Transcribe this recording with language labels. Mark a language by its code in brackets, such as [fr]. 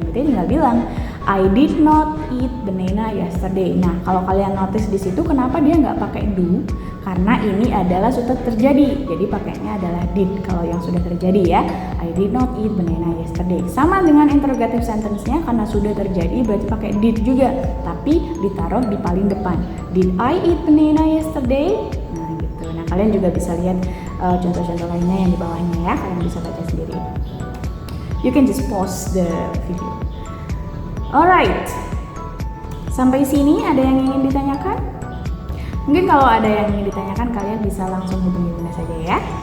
[id] Berarti tinggal bilang [en] I did not eat banana yesterday. [id] Nah, kalau kalian notice di situ kenapa dia nggak pakai do? Karena ini adalah sudah terjadi, jadi pakainya adalah did kalau yang sudah terjadi ya. [en] I did not eat banana yesterday. [id] Sama dengan interrogative sentence-nya, karena sudah terjadi berarti pakai did juga, tapi ditaruh di paling depan. [en] Did I eat banana yesterday? [id] Nah, gitu. Nah, kalian juga bisa lihat contoh-contoh lainnya yang di bawahnya ya, kalian bisa baca sendiri. [en] You can just pause the video. Alright, [id] sampai sini ada yang ingin ditanyakan? Mungkin kalau ada yang ingin ditanyakan, kalian bisa langsung hubungi Bunda saja ya.